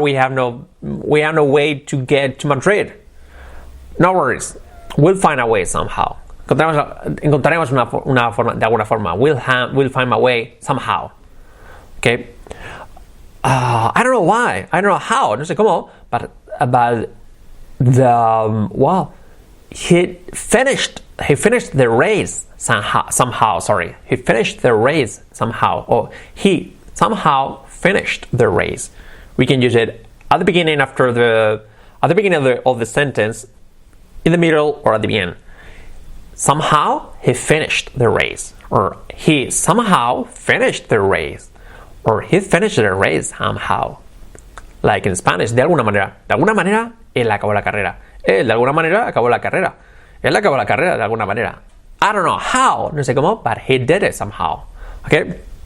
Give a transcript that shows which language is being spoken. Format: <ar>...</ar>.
<en>We have no way to get to Madrid. No worries. We'll find a way somehow.</en> <es>Encontraremos una forma, de alguna forma.</es> <en>We'll find a way somehow. Okay. I don't know why. I don't know how.</en> <es>No sé cómo.</es> <en>But he finished the race somehow. Sorry, he finished the race somehow. Or he somehow finished the race. We can use it at the beginning, of the sentence, in the middle, or at the end. Somehow he finished the race, or he somehow finished the race, or he finished the race somehow. Like in Spanish,</en> <es>de alguna manera. De alguna manera, él acabó la carrera. Él de alguna manera acabó la carrera. Él acabó la carrera de alguna manera.</es> <en>I don't know how,</en> <es>no sé cómo,</es> <en>but he did it somehow. Okay?</en>